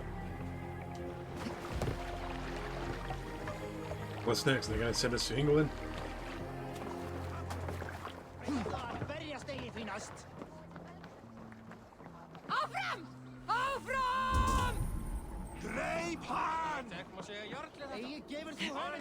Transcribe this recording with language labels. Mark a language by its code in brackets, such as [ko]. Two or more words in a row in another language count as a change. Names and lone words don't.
[en] What's next? They're gonna send us to England? [is] Áfram! Áfram! Greip hann! Þegar maður segja jarlið þetta. Eigi gefur þú hann!